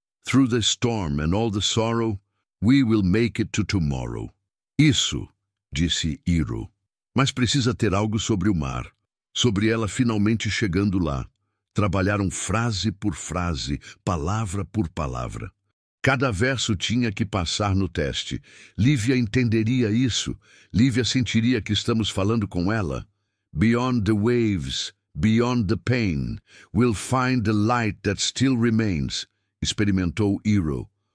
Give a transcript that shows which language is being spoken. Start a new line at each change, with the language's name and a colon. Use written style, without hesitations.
English: "Through the storm and all the sorrow, we will make it to tomorrow."
Portuguese: "Isso", disse Hiro. "Mas precisa ter algo sobre o mar, sobre ela finalmente chegando lá." Trabalharam frase por frase, palavra por palavra. Cada verso tinha que passar no teste. Lívia entenderia isso. Lívia sentiria que estamos falando com ela.
English: "Beyond the waves, beyond the pain, we'll find the light that still remains",
Portuguese: experimentou Hiro.